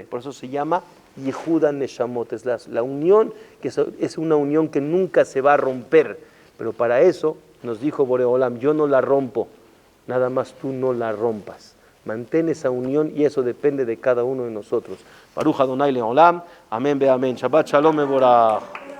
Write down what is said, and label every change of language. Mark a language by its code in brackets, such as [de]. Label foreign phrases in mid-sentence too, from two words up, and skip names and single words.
[es] Por eso se llama [he] יחוד נשמות, [es] es la unión, que es una unión que nunca se va a romper. Pero para eso nos dijo Boreolam, yo no la rompo, nada más tú no la rompas. Mantén esa unión y eso depende de cada uno de nosotros. [he] ברוך אדוני לעולם אמן ואמן שבת שלום מבורך.